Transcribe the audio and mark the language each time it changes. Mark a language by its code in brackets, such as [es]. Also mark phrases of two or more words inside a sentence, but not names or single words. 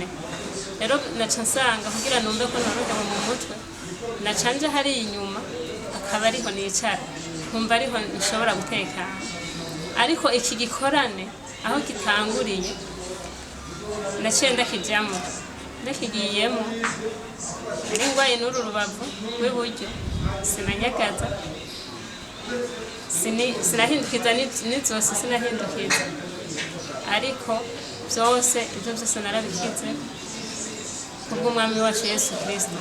[rn] Rero naca nsanga kugira numve ko noroka mu mutwe, nacanje hari inyuma akaba ariho nicara, nkumva ariho nshobora gutekana. Ariko iki gikorane aho gitanguriye naciye ndakigiyemo, nari ngwaye n'uru rubavu rw'iburyo sinanyagaza, sinahindukiza n'izose sinahindukiza, ariko ibyo byose narabikize kubw'umwami wacu Yesu Kristo.